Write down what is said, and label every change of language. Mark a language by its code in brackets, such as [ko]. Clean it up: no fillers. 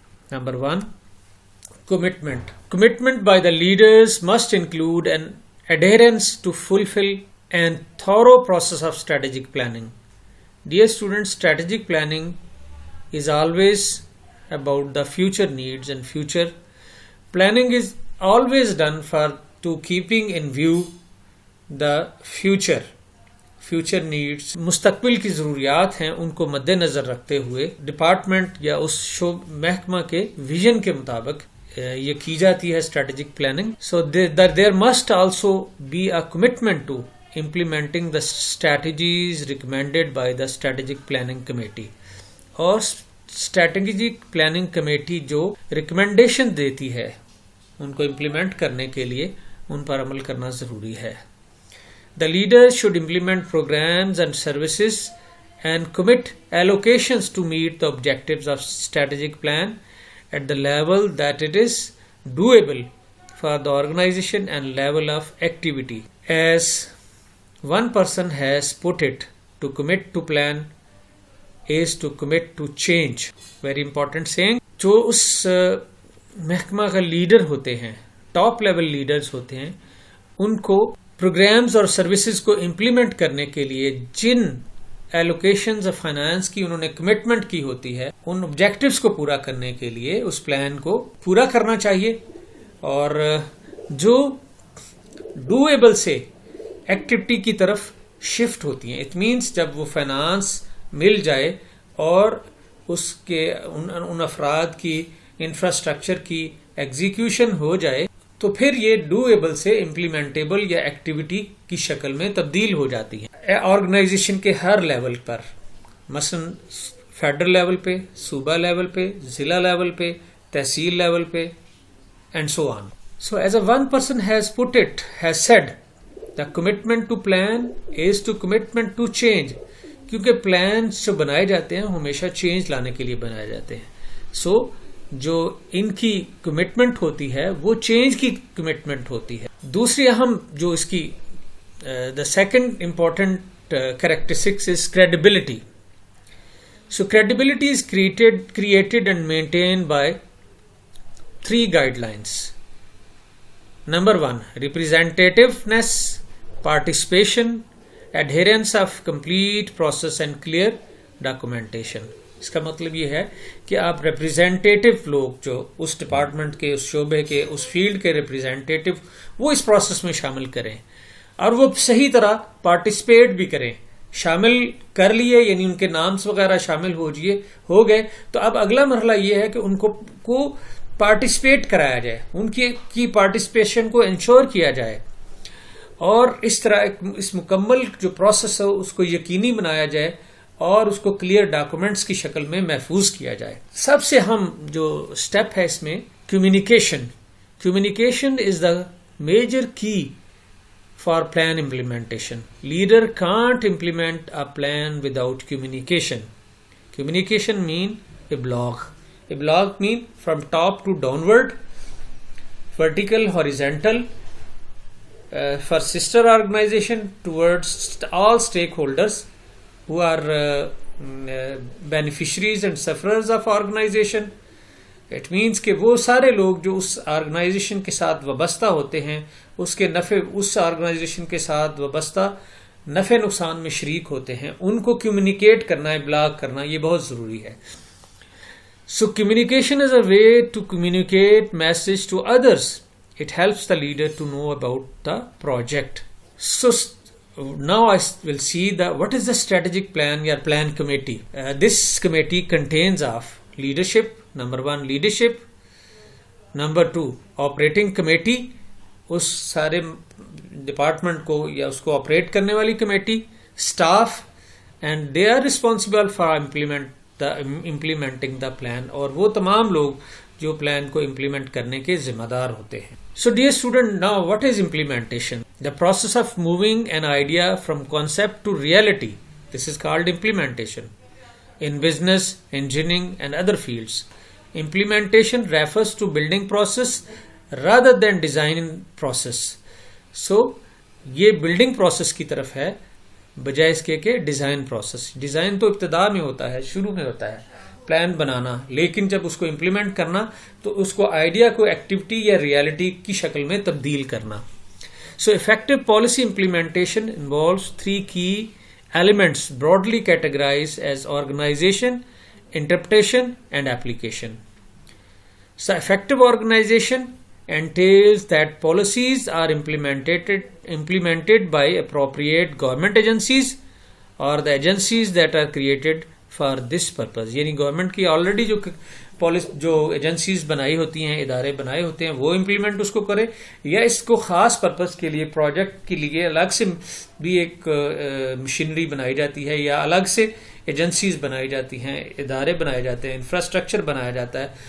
[en] Number one, commitment. Commitment by the leaders must include an adherence to fulfill and thorough process of strategic planning. Dear students, strategic planning is always about the future needs, and future planning is always done to keeping in view the future needs. [ur] مستقبل کی ضروریات ہیں ان کو مد نظر رکھتے ہوئے department یا اس محکمہ کے ویژن کے مطابق یہ کی جاتی ہے strategic planning. [en] So there must also be a commitment to implementing the strategies recommended by the strategic planning committee. [ur] اور strategic planning committee جو ریکمنڈیشن دیتی ہے ان کو امپلیمنٹ کرنے کے لیے ان پر عمل کرنا ضروری ہے. [en] The leaders should implement programs and services and commit allocations to meet the objectives of strategic plan at the level that it is doable for the organization and level of activity. As one person has put it, to commit to plan is to commit to change. Very important saying. [ur] جو اس محکمہ کا leader ہوتے ہیں، top level leaders ہوتے ہیں، ان کو programmes اور services کو امپلیمنٹ کرنے کے لیے جن ایلوکیشنز آف فائنانس کی انہوں نے کمٹمنٹ کی ہوتی ہے، ان آبجیکٹیوز کو پورا کرنے کے لیے اس پلان کو پورا کرنا چاہیے. اور جو ڈویبل سے ایکٹیویٹی کی طرف شفٹ ہوتی ہیں، [en] it means [ur] جب وہ فائنانس مل جائے اور اس کے ان افراد کی انفراسٹرکچر کی ایگزیکیوشن ہو جائے تو پھر یہ ڈویبل سے امپلیمنٹیبل یا ایکٹیویٹی کی شکل میں تبدیل ہو جاتی ہے آرگنائزیشن کے ہر لیول پر، مثلا فیڈرل لیول پہ، صوبہ لیول پہ، ضلع لیول پہ، تحصیل لیول پہ [en] And so on. So as a one person has said, the commitment to plan is to commitment to change. [ur] کیونکہ پلانس جو بنائے جاتے ہیں ہمیشہ چینج لانے کے لیے بنائے جاتے ہیں. سو جو ان کی کمٹمنٹ ہوتی ہے وہ چینج کی کمٹمنٹ ہوتی ہے. دوسری اہم جو اس کی [en] the second important characteristics is credibility. So credibility is created and maintained by three guidelines. Number one, representativeness, participation, adherence of complete process and clear documentation. [ur] اس کا مطلب یہ ہے کہ آپ ریپریزنٹیٹو لوگ جو اس ڈپارٹمنٹ کے، اس شعبے کے، اس فیلڈ کے ریپریزنٹیٹو، وہ اس پروسیس میں شامل کریں اور وہ صحیح طرح پارٹیسپیٹ بھی کریں. شامل کر لیے یعنی ان کے نامز وغیرہ شامل ہو گئے تو اب اگلا مرحلہ یہ ہے کہ ان کو پارٹیسپیٹ کرایا جائے، ان کی پارٹیسپیشن کو انشور کیا جائے اور اس طرح اس مکمل جو پروسیس ہے اس کو یقینی بنایا جائے اور اس کو کلیئر ڈاکومنٹس کی شکل میں محفوظ کیا جائے. سب سے اہم جو سٹیپ ہے اس میں [en] Communication is the major key for plan implementation. Leader can't implement a plan without communication. Communication mean a block. A block mean from top to downward, vertical, horizontal, for sister organization towards all stakeholders who are beneficiaries and sufferers of organization. It means [ur] کہ وہ سارے لوگ جو اس organization کے ساتھ وابستہ ہوتے ہیں اس کے نفع، اس آرگنائزیشن کے ساتھ وابستہ نفع نقصان میں شریک ہوتے ہیں، ان کو کمیونیکیٹ کرنا، ابلاغ کرنا یہ بہت ضروری ہے. [en] So communication is a way to communicate message to others. It helps the leader to know about the project. So now I will see what is the strategic plan or plan committee. This committee contains of leadership. Number 1 leadership. Number 2 operating committee, [ur] اس سارے department کو یا اس کو operate کرنے والی committee, staff, [en] and they are responsible for implementing the plan، [ur] اور وہ تمام لوگ جو پلان کو امپلیمنٹ کرنے کے ذمہ دار ہوتے ہیں. [en] So dear student, now what is implementation? The process of moving an idea from concept to reality. This is called implementation. In business, engineering and other fields, implementation refers to building process rather than designing process. [ur] So یہ building process کی طرف ہے بجائے اس کے کہ design process. Design تو ابتدا میں ہوتا ہے، شروع میں ہوتا ہے پلان بنانا، لیکن جب اس کو امپلیمنٹ کرنا تو اس کو آئیڈیا کو ایکٹیویٹی یا ریالٹی کی شکل میں تبدیل کرنا. [en] So effective policy implementation involves 3 key elements broadly categorized as organization, interpretation and application. So effective organization entails that policies are implemented by appropriate government agencies or the agencies that are created for this purpose. [ur] یعنی government کی already جو agencies بنائی ہوتی ہیں، ادارے بنائے ہوتے ہیں، وہ امپلیمنٹ اس کو کرے، یا اس کو خاص پرپز کے لیے، پروجیکٹ کے لیے الگ سے بھی ایک مشینری بنائی جاتی ہے، یا الگ سے ایجنسیز بنائی جاتی ہیں، ادارے بنائے جاتے ہیں، انفراسٹرکچر بنایا جاتا ہے.